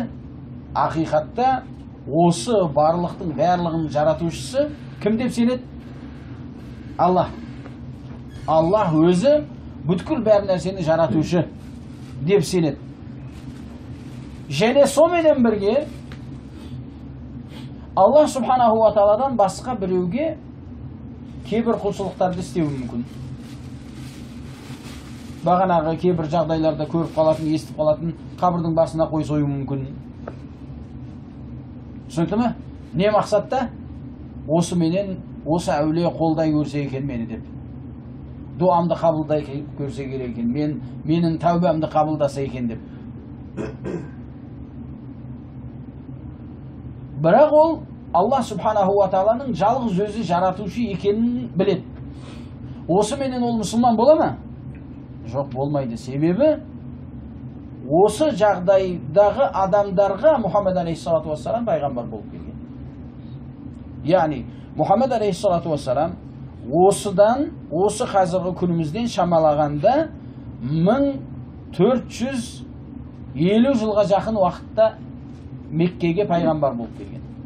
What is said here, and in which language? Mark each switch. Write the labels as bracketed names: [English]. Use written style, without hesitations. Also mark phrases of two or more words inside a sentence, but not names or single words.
[Kazakh] Ақиқатта осы барлықтың барлығының жаратушысы кім деп сенеді? Аллах. Аллах өзі бүткіл бәр нәрсені жаратушы деп сенеді. Және соменен бірге [Arabic] الله سبحانه و [Kazakh] тааладан басқа біреуге кейбір құлшылықтарды істеуі мүмкін. Бағанағы кейбір жағдайларда көріп қалатын, естіп қалатын қабірдің басына қой союы мүмкін. Түсінікті ме? Не мақсатта? Осы менен, осы әулие қолдай көрсе екен мені деп. Дуамды қабылдай көрсе керек екен, менің тәубамды қабылдаса екен деп. Бірақ ол [Arabic] الله سبحانه و [Kazakh] тааланың жалғыз өзі жаратушы екенін біледі. Осы менен ол мұсылман бола ма? Жоқ, болмайды. Себебі осы жағдайдағы адамдарға Мұхаммед [Arabic] عليه الصلاة والسلام [Kazakh] пайғамбар болып келген. Яғни Мұхаммед [Arabic] عليه الصلاة والسلام [Kazakh] осы қазіргі күнімізден шамалағанда 1450 жылға жақын уақытта Меккеге пайғамбар болып келген.